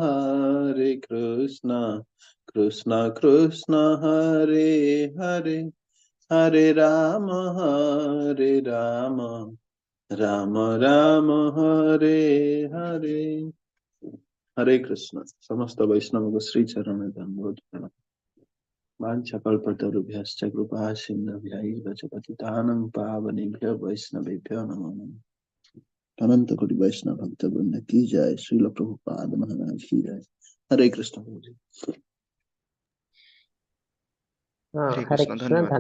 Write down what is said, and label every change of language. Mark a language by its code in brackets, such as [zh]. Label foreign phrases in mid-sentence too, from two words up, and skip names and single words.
[sa] कृष्ण कृष्ण हरे हरे हरे राम राम राम हरे हरे हरे [hi] कृष्ण समस्त वैष्णव को श्री चरण में दंडवत प्रणाम [sa] वाञ्छाकल्पतरुभ्यश्च कृपा सिन्धुभ्यैव च पतितानां पावनेभ्यो वैष्णवेभ्यो नमो नमः [hi] अनंत कोटि वैष्णव भक्त वृंद की जय श्रील प्रभुपाद महाराज की जय हरे कृष्ण प्रभु जी हरे हरे कृष्ण, कृष्ण, धन्यवाद।